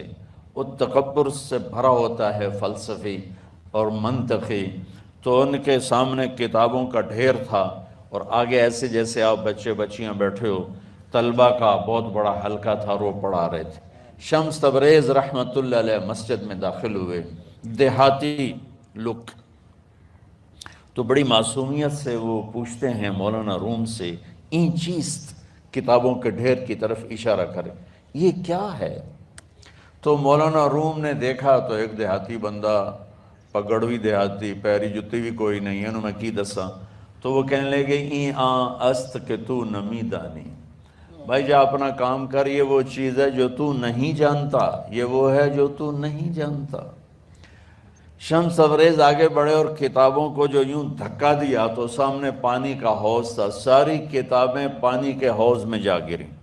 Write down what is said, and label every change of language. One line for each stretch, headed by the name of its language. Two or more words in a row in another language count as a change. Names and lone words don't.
Urdu: وہ تکبر سے بھرا ہوتا ہے فلسفی اور منطقی، تو ان کے سامنے کتابوں کا ڈھیر تھا، اور آگے ایسے جیسے آپ بچے بچیاں بیٹھے ہو، طلبہ کا بہت بڑا حلقہ تھا اور وہ پڑھا رہے تھے۔ شمس تبریز رحمۃ اللہ علیہ مسجد میں داخل ہوئے، دیہاتی لک، تو بڑی معصومیت سے وہ پوچھتے ہیں مولانا روم سے،
Persian: این چیست،
Urdu: کتابوں کے ڈھیر کی طرف اشارہ کرے، یہ کیا ہے؟ تو مولانا روم نے دیکھا تو ایک دیہاتی بندہ، پگڑوی دیہاتی، پیری جتی بھی کوئی نہیں ہے،
Punjabi: انہوں میں کی دسا،
Urdu: تو وہ کہنے لگے
Persian: این است کہ تو نمی دانی،
Urdu: بھائی جا اپنا کام کر، یہ وہ چیز ہے جو تو نہیں جانتا، یہ وہ ہے جو تو نہیں جانتا۔ شمس تبریز آگے بڑھے اور کتابوں کو جو یوں دھکا دیا تو سامنے پانی کا حوض تھا، ساری کتابیں پانی کے حوض میں جا گریں۔